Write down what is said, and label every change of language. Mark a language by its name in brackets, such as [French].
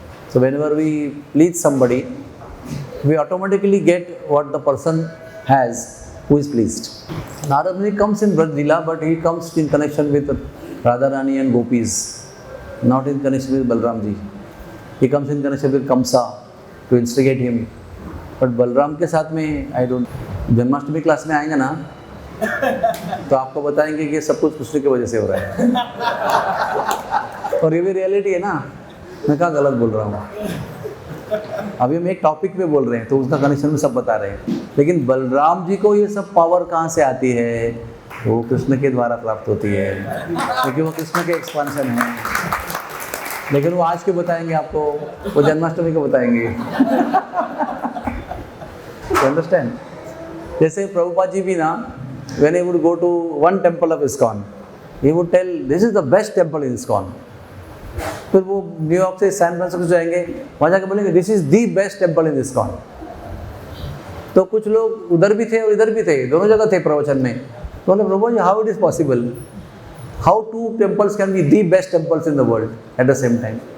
[English] So whenever we please somebody, we automatically get what the person has who is pleased. Narad Muni comes in Braj Leela, but he comes in connection with Radharani and Gopis, not in connection with Balram ji. He comes in connection with Kamsa to instigate him. [Hindi] But Balram के साथ में [English] I don't, [Hindi] Janmashtami class में आएंगे ना तो आपको बताएंगे कि सब कुछ कृष्ण की वजह से हो रहा है। और ये भी रियलिटी है ना, मैं क्या गलत बोल रहा हूँ। अभी हम एक टॉपिक पे बोल रहे हैं तो उसका कनेक्शन में सब बता रहे हैं, लेकिन बलराम जी को ये सब पावर कहाँ से आती है? वो कृष्ण के द्वारा प्राप्त होती है, क्योंकि वो कृष्ण के एक्सपांशन है। लेकिन वो आज के बताएंगे आपको, वो जन्माष्टमी को बताएंगे। अंडरस्टैंड? जैसे प्रभुपाद जी भी ना, [English] when he would go to one temple of ISKCON, he would tell this is the best temple in ISKCON. [Hindi] फिर वो न्यूयॉर्क से सैन फ्रांसिस्को जाएंगे, वहाँ जाकर बोलेंगे [English] This is the best temple in ISKCON। [Hindi] तो कुछ लोग उधर भी थे और इधर भी थे, दोनों जगह थे प्रवचन में। तो बोले प्रभु जी [English] How it is possible, how two temples can be the best temples in the world at the same time.